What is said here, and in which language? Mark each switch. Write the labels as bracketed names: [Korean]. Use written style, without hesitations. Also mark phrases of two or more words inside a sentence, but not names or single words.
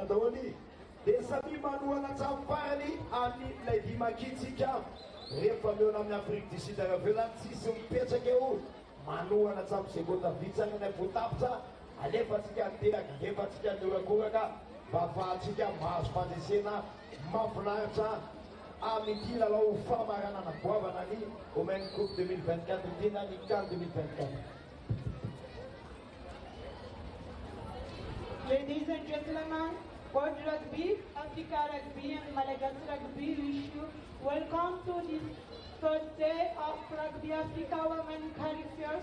[Malagasy] daholo dia samy manohana hatramin'ny farany amin'ilay dimakitsika rehefa meona amin'ny Afrique du Sud aravelany tsisy mipetraka eo manohana hatramin'ny segonda vitsany nay voatapitra alefatsika teraka alefatsika niorakoraka mba afahantsika mahazo fandresena mafinaritra amin'ity lalao famaranana boavana ny Women Cup 2024 tena ny CAN 2024. [English] Ladies and gentlemen, World Rugby, Africa Rugby and Malagasy Rugby wish you welcome to this third day of Rugby Africa Women Qualifiers.